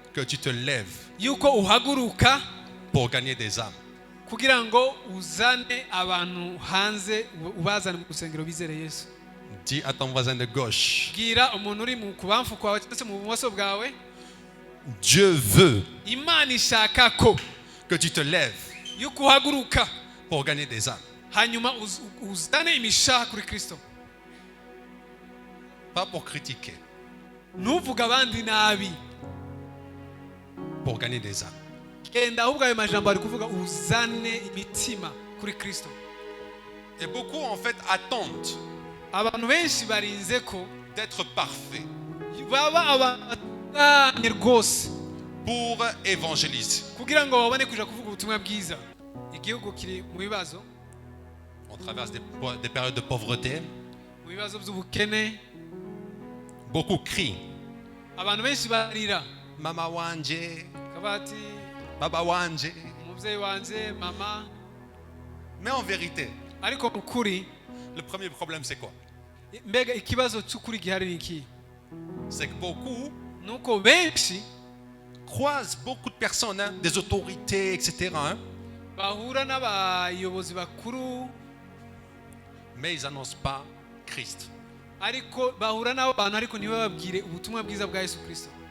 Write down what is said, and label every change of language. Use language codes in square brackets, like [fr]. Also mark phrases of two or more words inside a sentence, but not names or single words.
[fr] que tu te lèves [rw] yuko uhaguruka [fr] pour gagner des âmes. [rw] kugira ngo uzane abantu hanze ubazane mu rusengero bizere Yesu. [fr] Dis à ton voisin de gauche, [rw] Bwira umuntu uri mu kubamfu kwawe cyangwa se mu bumoso bwawe, [fr] Dieu veut [rw] Imana ishaka ko [fr] que tu te lèves [rw] yuko uhaguruka [fr] pour gagner des âmes. [rw] hanyuma uzane imishaha kuri Kristo. [fr] Pas pour critiquer, [rw] Ntuvuga abandi nabi, [fr] pour gagner des âmes. [rw] genda ahubwo ayo majambo ari kuvuga uzane imitima kuri Kristo. [fr] Et beaucoup en fait attendent [rw] Abantu benshi barinze ko [fr] d'être parfaits [rw] baba abatunganye rwose [fr] pour évangéliser. [rw] kugira ngo babone kuja kuvuga ubutumwa bwiza. Igihugu kiri mu bibazo, [fr] On traverse des périodes de pauvreté. [rw] mu bibazo by'ubukene. [fr] Beaucoup crient, [rw] Abantu benshi barira Mama wanje, kabati, Baba wanje. umubyeyi wanje, mama. [fr] Mais en vérité, [rw] Ariko ukuri, [fr] le premier problème c'est quoi? [rw] mbega ikibazo cy'ukuri gihari ni iki? [fr] C'est que beaucoup [rw] Nuko benshi [fr] croisent beaucoup de personnes, hein, des autorités, etc. hein, [rw] bahura n'abayobozi bakuru, [fr] mais ils n'annoncent pas Christ. [rw] ariko bahura n'abo bantu ariko ntibababwire ubutumwa bwiza bwa Yesu Kristo.